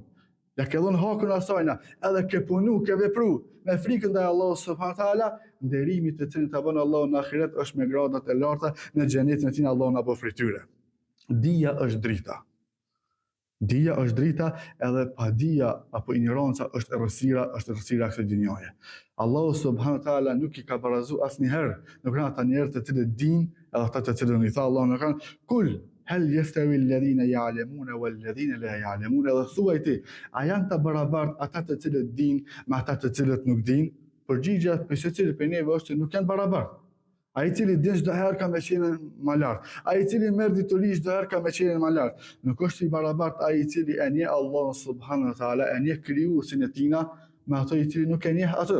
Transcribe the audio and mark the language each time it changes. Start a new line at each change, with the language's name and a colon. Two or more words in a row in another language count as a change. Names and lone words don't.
Albanian: Ja ke dhënë hakun asajna, edhe ke punu, ke vepru me frikën ndaj Allahut
Arabic: سبحانه وتعالى,
Albanian: nderimi të cilin ta bën Allahu në ahiret është me gradat e larta në xhenetin e tij, Allahu na bëf prej tyre. Dija është drita. Dija është drita, edhe pa dija apo ignoranca është errësira e kësaj dynjaje. Allahu
Arabic: سبحانه وتعالى
Albanian: nuk i ka barazu asnjëherë në kanë ata njerëz të cilët dinë edhe ata të cilët i tha Allahu në kanë
Arabic: قل هل يستوي الذين يعلمون والذين لا يعلمون,
Albanian: edhe thuaj ti, a janë të barabartë ata të cilët dinë me ata të cilët nuk dinë? Përgjigjja për secilin prej neve është që nuk janë barabartë. Ai i cili din çdo herë ka me qenë më lart. Ai i cili merr dituri çdo herë ka me qenë më lart. Nuk është i barabartë ai i cili e njeh Allahun
Arabic: سبحانه وتعالى,
Albanian: e njeh krijuesin e tina me ato i cili nuk e njeh atë.